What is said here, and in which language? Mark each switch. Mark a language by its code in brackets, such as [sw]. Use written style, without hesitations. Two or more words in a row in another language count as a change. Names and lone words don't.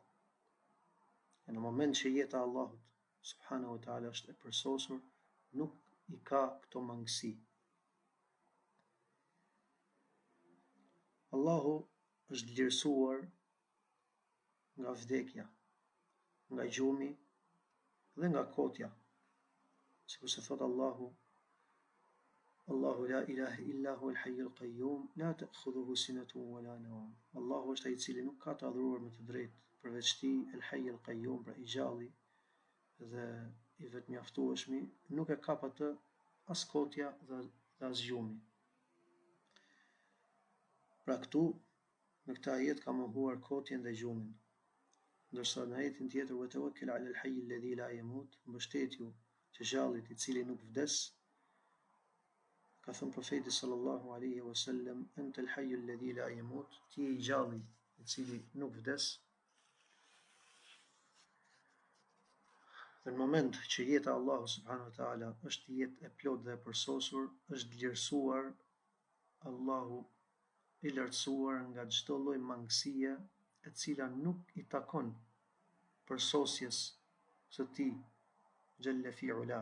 [sq] E në moment që jeta e Allahut [ar] سبحانه وتعالى [sq] është e përsosur, nuk i ka këto mangësi. Allahu është vlerësuar nga vdekja, nga gjumi dhe nga kotja. Sikur se thot Allahu [ar] لا إله إلا هو الحي القيوم لا تأخذه سنة ولا نوم. [sq] Allahu është ai i cili nuk ka të adhuruar me të drejtë përveç tij, [ar] الحي القيوم, [sq] pra i gjalli dhe i vetmjaftueshmi, nuk e kap atë as kotja dhe as gjumi. Pra këtu, në këtë ajet ka mohuar kotjen dhe gjumin. Ndërsa në ajetin tjetër [ar] وتوكل على الحي الذي لا يموت, [sq] mbështetju të gjallit i cili nuk vdes, ka thënë profeti [ar] صلى الله عليه وسلم أنت الحي الذي لا يموت, [sq] ti je i gjalli i cili nuk vdes. Dhe në moment që jeta Allahu [ar] سبحانه وتعالى [sq] është jetë e plotë dhe e përsosur, është vlerësuar Allahu i lartësuar nga çdo lloj mangësie e cila nuk i takon përsosjes së tij [ar] جل في علاه.